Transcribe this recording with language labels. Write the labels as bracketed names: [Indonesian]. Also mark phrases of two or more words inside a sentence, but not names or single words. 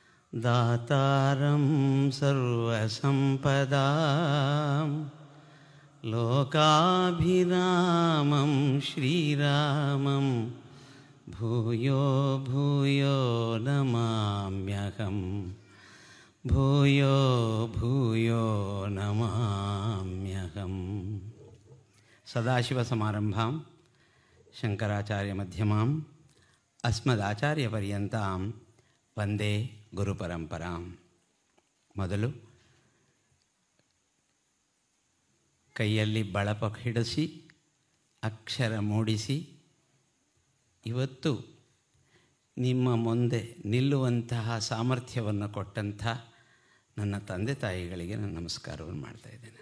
[Sanskrit] दातारं सर्वसम्पदां लोकाभिरामं श्रीरामं भूयो भूयो नमाम्यहं भूयो भूयो नमाम्यहं। सदाशिवसमारम्भां शङ्कराचार्यमध्यमां अस्मदाचार्यपर्यन्तां ವಂದೇ ಗುರುಪರಂಪರಾಂ. [Kannada] ಮೊದಲು ಕೈಯಲ್ಲಿ ಬಳಪ ಹಿಡಿಸಿ ಅಕ್ಷರ ಮೂಡಿಸಿ ಇವತ್ತು ನಿಮ್ಮ ಮುಂದೆ ನಿಲ್ಲುವಂತಹ ಸಾಮರ್ಥ್ಯವನ್ನು ಕೊಟ್ಟಂಥ ನನ್ನ ತಂದೆ ತಾಯಿಗಳಿಗೆ ನಾನು ನಮಸ್ಕಾರವನ್ನು ಮಾಡ್ತಾಯಿದ್ದೇನೆ.